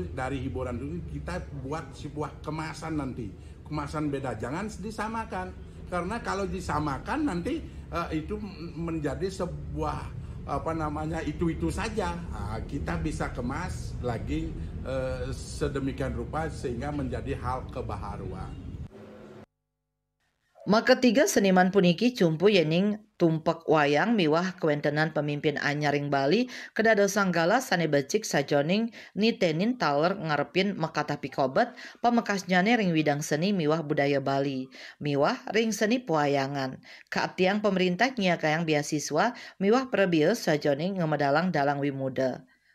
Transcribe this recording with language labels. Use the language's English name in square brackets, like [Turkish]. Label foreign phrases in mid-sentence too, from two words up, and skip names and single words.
[Indonesian] Dari hiburan itu kita buat sebuah kemasan nanti, kemasan beda, jangan disamakan, karena kalau disamakan nanti itu menjadi sebuah itu saja. Kita bisa kemas lagi sedemikian rupa sehingga menjadi hal kebaharuan. [Balinese] Ketiga seniman puniki cumpu yening tumpek wayang miwah kewentenan pemimpin anyaring Bali kedadosan gala sane becik sajoning nitenin taler ngarepin mekata pikobet pamekasnyane ring widang seni miwah budaya Bali miwah ring seni pewayangan kaatiang pemerintah nyakayang beasiswa miwah prebius sajoning ngemedalang dalang wimuda.